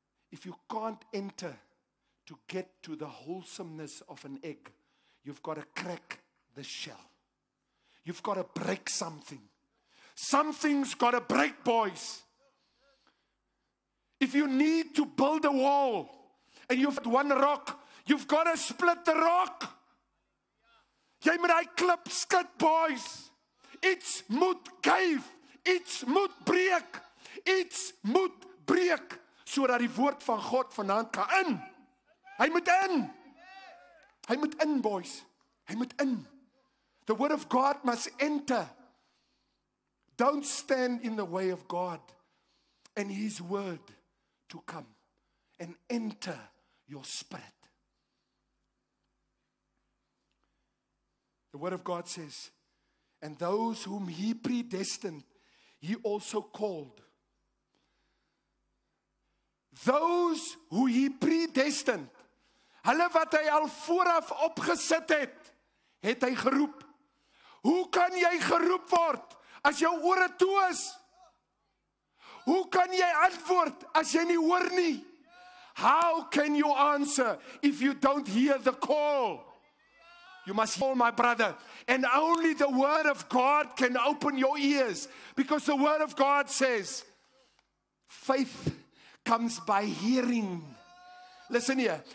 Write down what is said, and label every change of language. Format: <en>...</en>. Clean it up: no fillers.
<en>If you can't enter to get to the wholesomeness of an egg, you've got to crack the shell. You've got to break something. Something's got to break, boys. If you need to build a wall and you've got one rock, you've got to split the rock.</en> <af>Jy moet hy klip skit, boys. Iets moet geef, iets moet breek, iets moet breek, sodat die woord van God vanaand kan in. Hy moet in. Hy moet in, boys. Hy moet in.</af> <en>The word of God must enter. Don't stand in the way of God and his word to come and enter your spirit. The word of God says, and those whom he predestined, he also called. Those who he predestined,</en> <af>hulle wat hy al vooraf opgesit het, het hy geroep. Hoe kan jy geroep word as jou ore toe is? Hoe kan jy antwoord as jy nie hoor nie?</af> <en>How can you answer if you don't hear the call? You must call, my brother. And only the word of God can open your ears. Because the word of God says, faith comes by hearing. Listen here.</en>